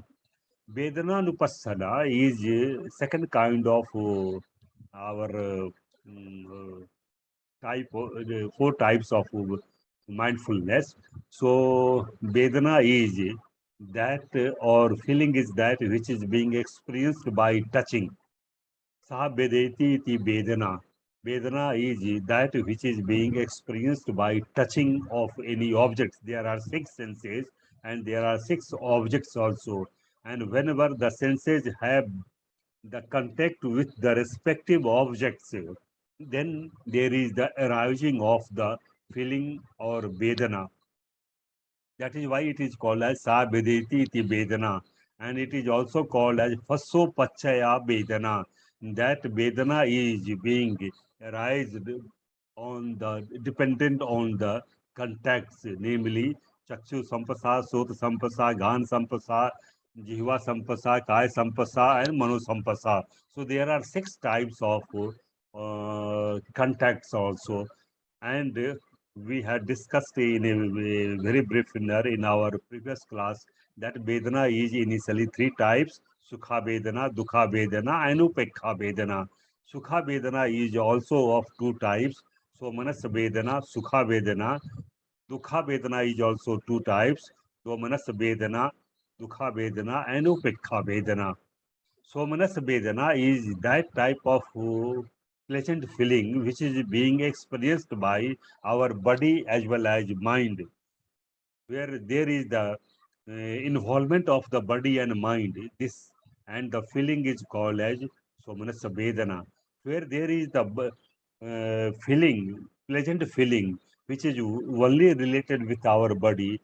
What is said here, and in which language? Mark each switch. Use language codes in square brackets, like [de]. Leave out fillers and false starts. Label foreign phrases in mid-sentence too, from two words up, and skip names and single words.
[en] Vedanānupassanā is second kind of our type of, four types of mindfulness. So Vedana is that or feeling is that which is being experienced by touching. [pi] Sa vedeti iti vedana. [en] Vedana is that which is being experienced by touching of any objects. There are six senses and there are six objects also. And whenever the senses have the contact with the respective objects, then there is the arising of the feeling or vedana. That is why it is called as [pi] sa vedeti iti vedana. [en] And it is also called as [pi] fasso pachaya vedana. [en] That vedana is being arised on the dependent on the contacts, namely [pi] chakshu sampasa, sota sampasa, ghan sampasa, jihva sampasa, kaya sampasa, [en] and [pi] mano sampasa. [en] So there are six types of contacts also. And we had discussed in a very brief manner in our previous class that Vedana is initially three types: [pi] Sukha Vedana, Dukha Vedana, and Upekha Vedana. Sukha Vedana [en] is also of two types: [pi] Somanas Vedana, Sukha Vedana. Dukha Vedana [en] is also two types: [pi] Somanas Vedana, Dukha Vedana, and Upekha Vedana. Somanas Vedana [en] is that type of pleasant feeling which is being experienced by our body as well as mind, where there is the involvement of the body and mind. This and the feeling is called as [pi] Somanas Vedana, [en] where there is the feeling, pleasant feeling, which is only related with our body.